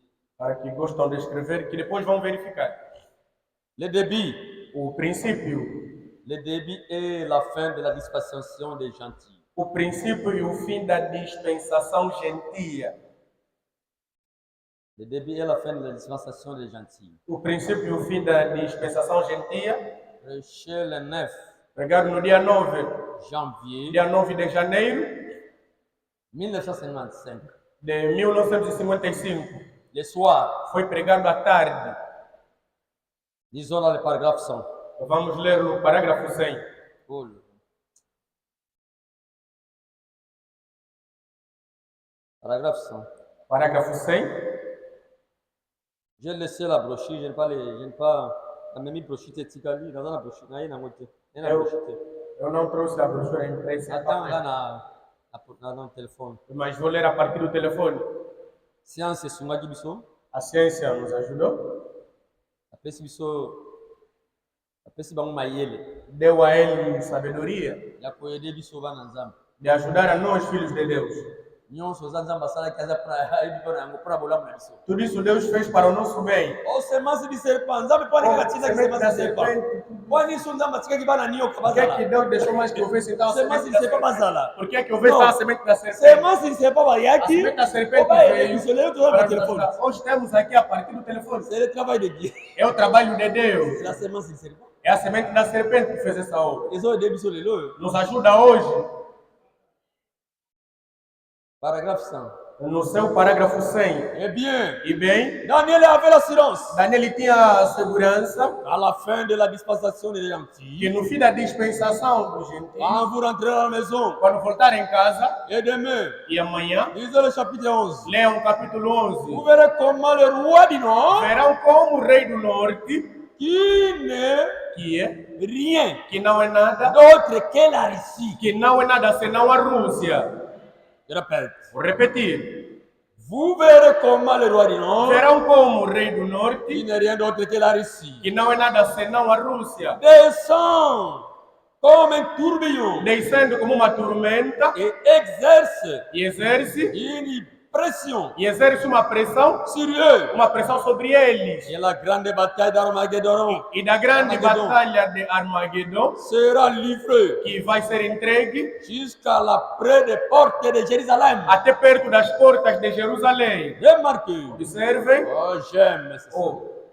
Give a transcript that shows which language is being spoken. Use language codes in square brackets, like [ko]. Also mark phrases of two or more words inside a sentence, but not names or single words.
[pt] para que gostam de escrever, que depois vão verificar. [fr] Le début. [pt] O princípio. [fr] Le début est la fin de la dispensation des gentils. [pt] O princípio e o fim da dispensação gentia. [fr] Le début est la fin de la dispensation des gentils. [pt] O princípio e o fim da dispensação gentia. [fr] Chez le 9 [pt] Pregado no dia 9, [fr] janvier [pt] dia 9 de janeiro 1955. de 1955. [fr] Le soir, [pt] Foi pregado à tarde. [fr] disons dans le paragraphe 100. [pt] Vamos ler o parágrafo 100. [fr] Oh, paragraphe 100. [pt] Parágrafo 100. [fr] J'ai laissé la brochure, je n'ai pas la même brochure Tikali, dans la brochure, [ln] na ngote. Na brochure. [pt] Eu não trouxe a brochura impressa, [fr] Attends là na téléphone. [pt] mas vou ler a partir do telefone. [ln] Science sungaki biso, [pt] A ciência nos ajudou. [ln] apesi bango mayele [pt] Deu a ele sabedoria [ln] ya koyede biso bana nzambe. [pt] de ajudar a nós, filhos de Deus. [ln] Nyonso oza nzambe asalaki aza mpona yango mpona bolamu na biso. [pt] Tudo isso Deus fez para o nosso bem. [ln] O [fr] semence du serpent, [ln] nzambe mpo alingi atindaki [pt] Semente da [fr] semence du serpent. [pt] serpente. [ln] Mpo niso nzambe atikaki bana nioka [pt] Por que [ln] bazala. [pt] Deus deixou mais que houvesse então a [fr] Semence [pt] semente [fr] du [pt] da [fr] serpent [pt] serpente? [ln] bazala. [pt] Por que houvesse Não. a semente da serpente? [fr] Semence du serpent [pt] A [ln] bayaki, [pt] semente da serpente [ln] obayede [pt] veio [ln] biso lelo toza [pt] para [ln] na telefone. [pt] ajudar. Hoje temos aqui a partir do telefone. [fr] C'est le travail de Dieu. [pt] É o trabalho de Deus. [fr] C'est la semence du serpent. [pt] É a semente da serpente que fez essa obra. [ln] Ezoyede biso lelo. [pt] Nos ajuda hoje. [fr] Paragraphe 100. [pt] No seu parágrafo 100. [fr] Eh bien, [pt] E bem, [fr] Daniel avait l'assurance [pt] Daniel tinha a segurança [fr] à la fin de la dispensation des [pt] que [fr] gentils, [pt] no fim da dispensação dos gentios, [fr] quand vous rentrez à la maison, [pt] quando voltar em casa, [fr] et demain, [pt] e amanhã, [fr] lisez le chapitre 11, [pt] leiam o capítulo [fr] vous [pt] 11. [fr] verrez comment le roi du Nord, [pt] Verão como o rei do norte, [fr] qui n'est [pt] que é, [fr] rien [pt] que não é nada, [fr] d'autre que la Russie. [pt] que não é nada senão a Rússia. [fr] Je répète, [pt] Vou repetir. [fr] vous verrez comment le roi du Nord, [pt] Verão como o rei do [fr] qui [pt] norte, [fr] n'est rien d'autre que la Russie, [pt] que não é nada senão a Rússia, [fr] descend comme un tourbillon [pt] descendo como uma tormenta [fr] et exerce [pt] e exerce uma pressão [fr] sur eux. [pt] sobre eles. [fr] Et la grande bataille d'Armageddon [pt] E da grande Armagedon batalha de Armagedon, [fr] sera livrée [pt] que vai ser entregue [fr] jusqu'à la près des portes de Jérusalem. [pt] até perto das portas de Jerusalém. [fr] Remarquez. [pt] Observem. [fr] Oh, j'aime ce [pt] Oh,